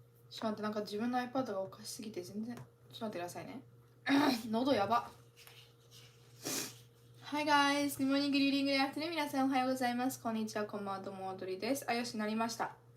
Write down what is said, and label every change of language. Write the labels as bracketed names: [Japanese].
[Japanese] ちょっと待って、なんか自分の iPad がおかしすぎて全然。ちょっと待ってくださいね。喉やば。 [English] Hi guys, good morning, good evening, good afternoon. [Japanese] 皆さんおはようございます。こんにちは、こんばんは、どうも、踊りです。あ、よし、なりました。